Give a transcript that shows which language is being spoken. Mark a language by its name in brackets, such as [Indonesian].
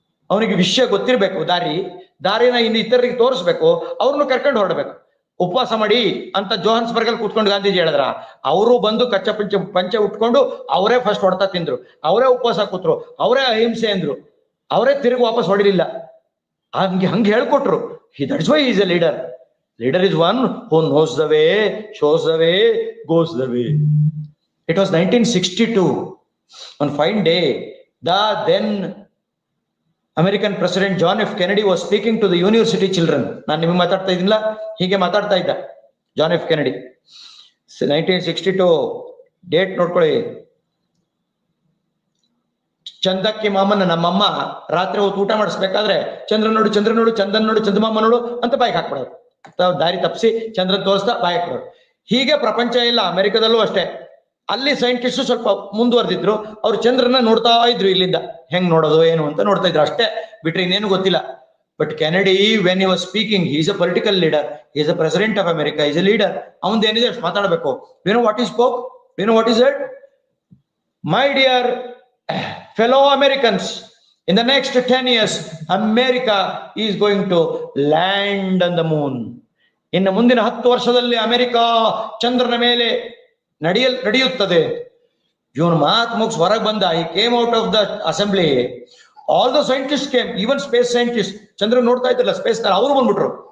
[Kannada] ಅವನಿಗೆ ವಿಷಯ ಗೊತ್ತಿರ್ಬೇಕು, ದಾರಿನ ಇನ್ನು ಇತರರಿಗೆ ತೋರಿಸ್ಬೇಕು, ಅವ್ರನ್ನು ಕರ್ಕೊಂಡು ಹೊರಡ್ಬೇಕು. ಉಪವಾಸ ಮಾಡಿ ಅಂತ ಜೋಹಾನ್ಸ್ಬರ್ಗ್ ಅಲ್ಲಿ ಕೂತ್ಕೊಂಡು ಗಾಂಧೀಜಿ ಹೇಳಿದ್ರ. ಅವರು ಬಂದು ಕಚ್ಚ ಪಂಚೆ ಉಟ್ಕೊಂಡು ಅವರೇ ಫಸ್ಟ್ ಹೊಡ್ತಾ ತಿಂದ್ರು, ಅವರೇ ಉಪವಾಸ ಕೂತ್ರು, ಅವರೇ ಅಹಿಂಸೆ ಅಂದ್ರು, ಅವರೇ ತಿರುಗಿ ವಾಪಸ್ ಹೊಡಿಲಿಲ್ಲ. ಹಂಗೆ ಹೇಳ್ಕೊಟ್ರು. [English] That's why is a leader. Leader is one who knows the way, shows the way, goes the way. It was 1962. On fine day, the then American President John F. Kennedy was speaking to the university children. [Kannada] ನಾನು ನಿಮಗೆ ಮಾತಾಡ್ತಾ ಇದ್ದಿಲ್ಲ, ಹೀಗೆ ಮಾತಾಡ್ತಾ ಇದ್ದ John F Kennedy. 1962 date ನೋಡ್ಕೊಳ್ಳಿ. ಚಂದಕ್ಕಿ ಮಾಮನ ನಮ್ಮಮ್ಮ ರಾತ್ರಿ ಹೊತ್ತು ಊಟ ಮಾಡಿಸ್ಬೇಕಾದ್ರೆ ಚಂದ್ರನ್ ನೋಡು, ಚಂದಮಾಮ ನೋಡು ಅಂತ ಬಾಯಿಗೆ ಹಾಕ್ಬಿಡೋರು. ದಾರಿ ತಪ್ಪಿಸಿ ಚಂದ್ರನ್ ತೋರಿಸ್ತಾ ಬಾಯಕ್ ಬರೋರು. ಹೀಗೆ ಪ್ರಪಂಚ ಇಲ್ಲ, ಅಮೆರಿಕದಲ್ಲೂ ಅಷ್ಟೇ. ಅಲ್ಲಿ ಸೈಂಟಿಸ್ಟ್ ಸ್ವಲ್ಪ ಮುಂದುವರೆದಿದ್ರು. ಅವ್ರು ಚಂದ್ರನ ನೋಡ್ತಾ ಇದ್ರು, ಇಲ್ಲಿಂದ ಹೆಂಗ್ ನೋಡೋದು ಏನು ಅಂತ ನೋಡ್ತಾ ಇದ್ರು ಅಷ್ಟೇ, ಬಿಟ್ರೆ ಇನ್ನೇನು ಗೊತ್ತಿಲ್ಲ. [English] But Kennedy when he was speaking, he is a political leader, he is a president of America, is a leader. [Kannada] ಅವನ್ ಏನಿದೆ ಅಷ್ಟು ಮಾತಾಡಬೇಕು. [English] You know what he spoke? You know what is it? My dear fellow Americans, in the next 10 years, America is going to land on the moon. [Kannada] ಇನ್ನು ಮುಂದಿನ 10 ವರ್ಷದಲ್ಲಿ America ಚಂದ್ರನ ಮೇಲೆ ನಡೆಯುತ್ತದೆ. ಇವನು ಮಾತು ಮುಗಿಸ್ ಹೊರಗೆ ಬಂದ. [English] He came out of the assembly. All the scientist came, even space scientist. [Kannada] ಚಂದ್ರ ನೋಡ್ತಾ ಇದ್ರಲ್ಲ ಸ್ಪೇಸ್ ನಲ್ಲಿ, ಅವರು ಬಂದ್ಬಿಟ್ರು.